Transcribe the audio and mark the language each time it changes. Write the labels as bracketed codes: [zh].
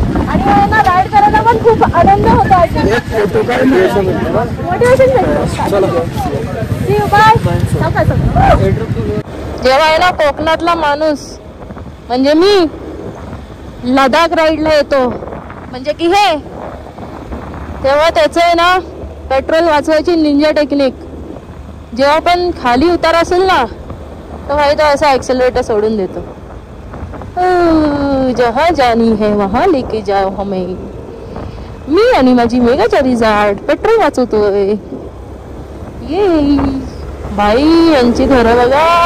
[mr] आणि ना राईड करायला पण खूप आनंद होता. मोटिवेशन जेव्हा आहे ना कोकणातला माणूस म्हणजे मी लडाख राईडला येतो म्हणजे की हे, तेव्हा त्याचं आहे ना पेट्रोल वाचवायची निंजा टेक्निक. जेव्हा पण खाली उतार असेल ना तर भाई तो असा ॲक्सेलरेटर सोडून देतो. [hi] जहाँ जानी है वहाँ लेके जाओ हमें. [mr] मी आणि माझी मेगाचारी जाड पेट्रोल वाचवतोय. ये बाई यांची घरं बघा.